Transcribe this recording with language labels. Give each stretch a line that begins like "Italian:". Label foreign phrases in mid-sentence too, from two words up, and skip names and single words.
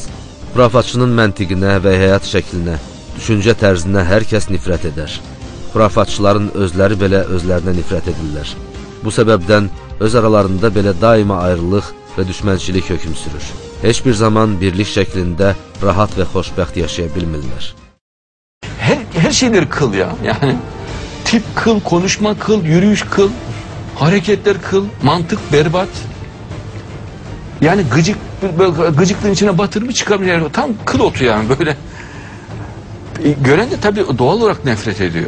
Azerbaijani: Xurafatçının məntiqinə və həyat şəklinə, düşüncə tərzinə hər kəs nifrət edər. Xurafatçıların özləri belə özlərinə nifrət edirlər. Bu səbəbdən öz aralarında belə daima ayrılıq və düşmənçilik hökm sürür. Heç bir zaman birlik şəklində rahat və xoşbəxt yaşaya bilmirlər.
Turkish: Her şeyleri kıl ya. Yani tip kıl, konuşma kıl, yürüyüş kıl, hareketler kıl, mantık berbat. Yani gıcıklığın içine batırmış çıkarmış. Yani tam kıl otu yani böyle. Gören de tabii doğal olarak nefret ediyor.